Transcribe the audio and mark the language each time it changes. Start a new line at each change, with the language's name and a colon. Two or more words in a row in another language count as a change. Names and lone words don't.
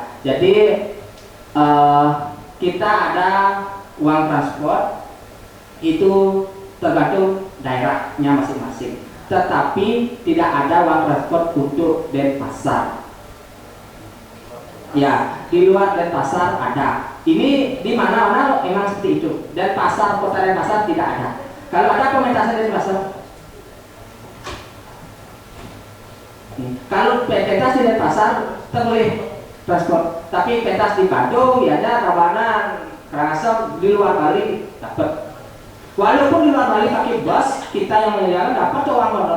Indonesian: Jadi kita ada uang transport itu tergantung daerahnya masing-masing, tetapi tidak ada uang transport untuk Denpasar. Ya, di luar Denpasar ada. Ini di mana-mana memang seperti itu. Denpasar, kota Denpasar tidak ada. Kalau ada pementasan Denpasar, kalau pentas di Denpasar terboleh transport, tapi pentas di Bandung ya ada Tabanan, Karangasem, di luar Bali dapat. Walaupun di luar Bali pakai bus, kita yang menyediakan dapat uang honor.